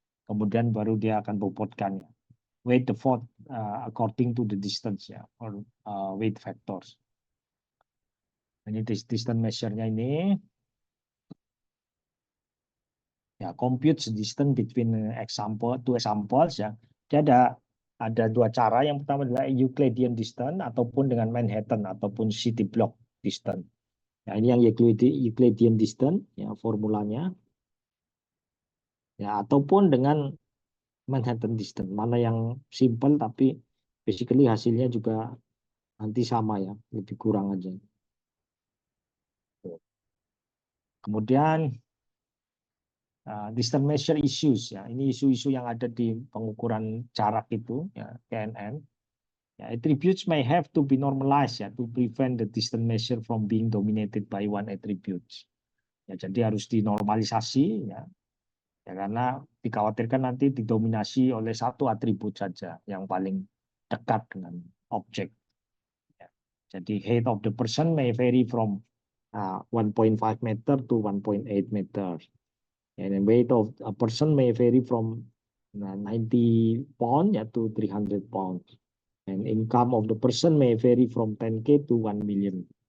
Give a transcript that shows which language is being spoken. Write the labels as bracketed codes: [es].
[id] Kemudian baru dia akan bobotkan ya. [en] Weight the vote according to the distance ya, or weight factors. Ini distance measure-nya ini ya, compute the distance between two examples ya. [id] Dia ada dua cara. Yang pertama adalah Euclidean distance ataupun dengan Manhattan ataupun city block distance. Ya, ini yang Euclidean distance ya formulanya. Ya, ataupun dengan Manhattan distance. Mana yang simple tapi basically hasilnya juga nanti sama ya, lebih kurang aja. [en] Kemudian distance measure issues ya. [id] Ini isu-isu yang ada di pengukuran jarak itu ya, KNN. [en] Ya, attributes may have to be normalized ya to prevent the distance measure from being dominated by one attribute. [id] Ya, jadi harus dinormalisasi ya. Ya, karena dikhawatirkan nanti didominasi oleh satu atribut saja yang paling dekat dengan objek. Ya. [en] Jadi height of the person may vary from 1.5 meter to 1.8 meter. And the weight of a person may vary from 90 pounds ya, to 300 pounds. And income of the person may vary from 10K to $1 million.